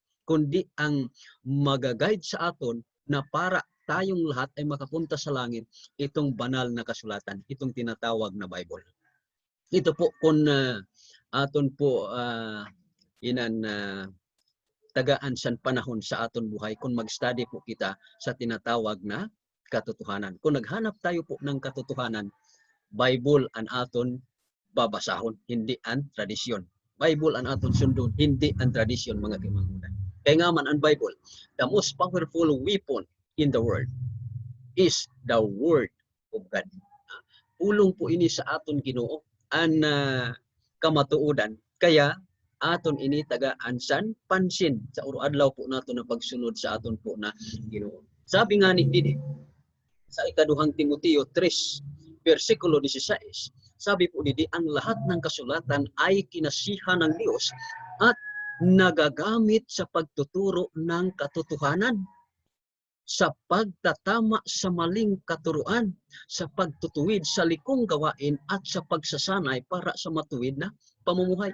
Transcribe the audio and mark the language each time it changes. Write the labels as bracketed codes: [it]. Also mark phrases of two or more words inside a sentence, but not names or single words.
[tl] Kundi ang mag-guide sa atin na para tayong lahat ay makapunta sa langit, itong banal na kasulatan, itong tinatawag na Bible. [hil] Ito po kung aton po tagaan sa panahon sa aton buhay kung mag-study po kita sa tinatawag na katotohanan. [tl] Kung naghanap tayo po ng katotohanan, [hil] Bible ang aton babasahon, [tl] hindi ang tradisyon. [hil] Bible ang aton sundon, [tl] hindi ang tradisyon [hil] mga kaimanghudan. Kaya nga man ang Bible, [en] the most powerful weapon in the world is the Word of God. [hil] Ulong po ini sa aton Ginoo ang kamatuodan. Kaya aton ini taga-ansan pansin sa adlaw po nato na pagsunod sa aton po na Ginoo. [tl] Sabi nga ni Didi sa ikaduhang Timoteo 3 versikulo 16, sabi po Didi, ang lahat ng kasulatan ay kinasihan ng Diyos at nagagamit sa pagtuturo ng katotohanan, sa pagtatama sa maling katuruan, sa pagtutuwid sa likong gawain at sa pagsasanay para sa matuwid na pamumuhay.